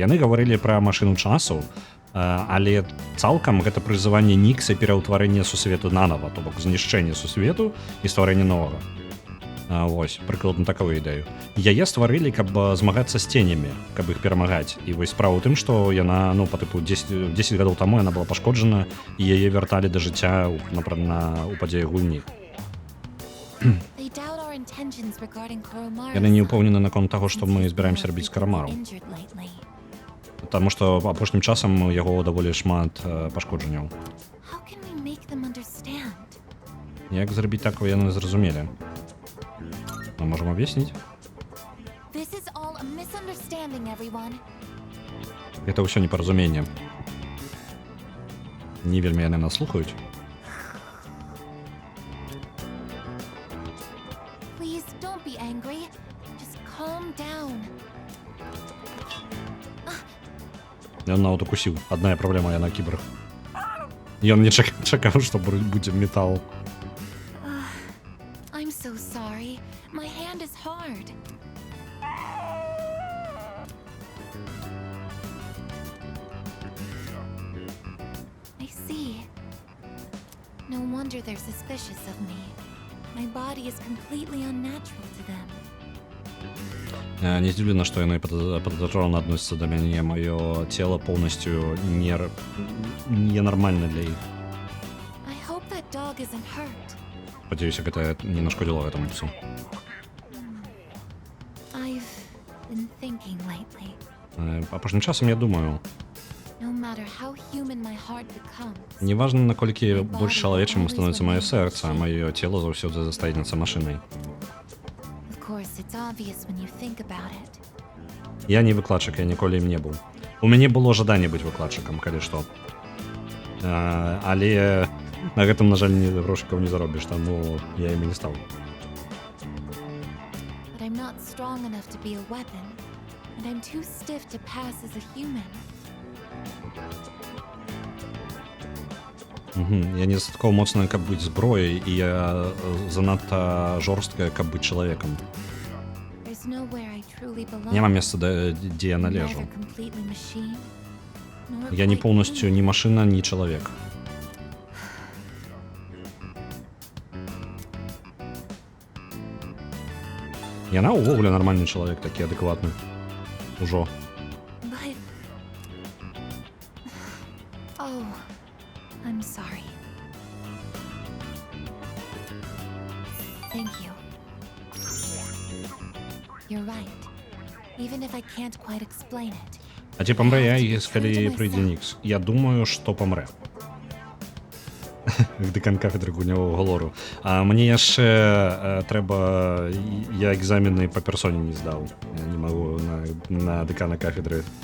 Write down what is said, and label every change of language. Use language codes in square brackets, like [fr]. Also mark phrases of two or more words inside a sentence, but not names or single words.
[be] Яны гаварылі пра машыну часу, але цалкам гэта прызыванне Нікса і пераўтварэнне сусвету нанава, то бок знішчэнне сусвету і стварэнне новага. Вось, прыкладна такую ідэю. Яе стварылі, каб змагацца з ценямі, каб іх перамагаць. І вось справа ў тым, што яна, па тыпу 10 гадоў таму яна была пашкоджана, і яе вярталі да жыцця у падзеях гульні. [en] They doubt our intentions regarding Koromaru-san. [be] Яны не ўпэўнены наконт таго, што мы збіраемся рабіць з Карамару. [en] Injured lately. [be] Таму што апошнім часам яго даволі шмат пашкоджанняў. [en] How can we make them understand? [be] Як зрабіць так, каб яны зразумелі? Мы можам аб'ясніць? [en] This is all a misunderstanding, everyone. [be] Гэта ўсё непаразуменне. Не вельмі яны нас слухаюць. [en] Please don't be angry. Just calm down. [be] Ён нават укусіў. Адна праблема, яна кіборг. Ён не чакаў, што будзе метал. [en] I'm so sorry. My hand is hard. I see. No wonder they're suspicious of me. My body is completely unnatural to them. [be] Не здзіўлена, што яны падазрона адносяцца да мяне. Маё цела поўнасцю ненармальна для іх. [en] I hope that dog isn't hurt. [be] Спадзяюся, гэта не нашкодзіла гэтаму псу. [en] I've been thinking lately. [be] Апошнім часам я думаю, [en] No matter how human my heart becomes, [be] неважна, наколькі больш чалавечым становіцца маё сэрца, маё цела заўсёды застаецца машынай. [en] of course, it's obvious when you think about it. [be] Я не выкладчык, я ніколі ім не быў. У мяне было жаданне быць выкладчыкам, калі што. Але на гэтым, на жаль, грошыкаў не заробіш, таму я імі не стаў. [en] But I'm not strong enough to be a weapon, and I'm too stiff to pass as a human. [be] Я недастаткова моцная, каб быць зброяй, і я занадта жорсткая, каб быць чалавекам. [en] There's nowhere I truly belong. [be] Няма месца, дзе я належу. [en] Neither completely machine, nor [be] Я не [en] quite [be] поўнасцю [en] human. [be] ні машына, ні чалавек. Яна ўвогуле нармальны чалавек, такі адэкватны. Ужо. [en] But... Oh, I'm sorry. Thank you. You're right. Even if I can't quite explain it. [be] А ці памрэ я, калі прыйдзе Нікс? Я думаю, што памрэ. Дэкан кафедры гульнявога лору. А мне яшчэ трэба... Я экзамены па персоне не здаў. Я не магу на дэкана кафедры.